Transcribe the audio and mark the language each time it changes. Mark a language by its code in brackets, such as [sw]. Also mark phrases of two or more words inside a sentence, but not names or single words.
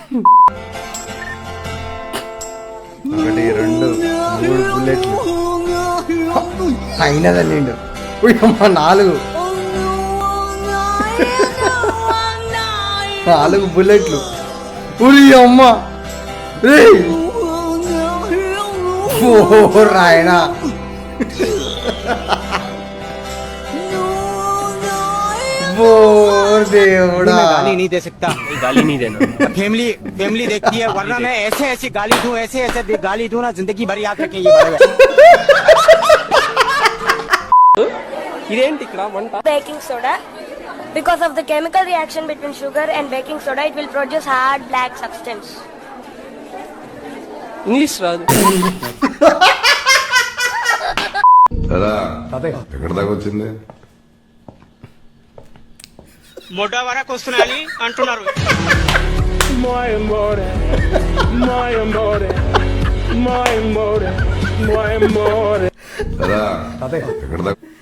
[te] 1 2 3 బుల్లెట్లు అయినదండి. 4 బుల్లెట్లు. ఉరి అమ్మ రాయనా. [hi] मैं गाली नहीं दे सकता. गाली नहीं देना. फैमिली देखती है, वरना मैं ऐसे गाली दूं, ऐसे गाली दूं ना, जिंदगी भर याद रखें ये बड़े. [te] ఇదేంటి ఇక్కడ వంట? [en] Baking soda. Because of the chemical reaction between sugar and baking soda, it will produce hard black substance. [te] ఇంగ్లీష్ రాదు. ఎక్కడ దాకా వచ్చింది? మోటా వరకు వస్తున్నాయని అంటున్నారు. ఎక్కడ దాకా?